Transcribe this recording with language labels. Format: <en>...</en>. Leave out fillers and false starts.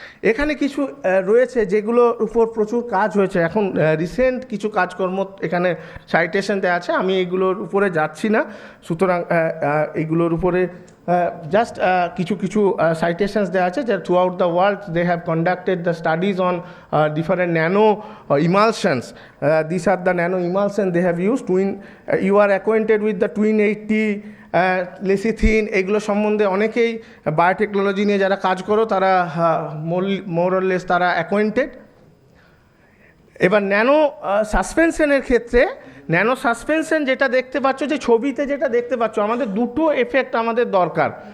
<bn>এখানে কিছু রয়েছে যেগুলোর উপর প্রচুর কাজ হয়েছে, এখন রিসেন্ট কিছু কাজকর্ম এখানে সাইটেশন দেওয়া আছে, আমি এগুলোর উপরে যাচ্ছি না, সুতরাং এইগুলোর উপরে just কিছু citations দেওয়া আছে যে</bn> <en>throughout the world they have conducted the studies on different nano emulsions. These are the nano emulsion they have used. You are acquainted with the twin 80</en> <bn>lecithin, এগুলো সম্বন্ধে অনেকেই বায়োটেকনোলজি নিয়ে যারা কাজ করো তারা</bn> <en>more or less</en> <bn>তারা acquainted. এবার ন্যানো সাসপেনশনের ক্ষেত্রে ন্যানো সাসপেনশন যেটা দেখতে পাচ্ছ, যে ছবিতে যেটা দেখতে পাচ্ছ, আমাদের দুটো এফেক্ট আমাদের দরকার।</bn>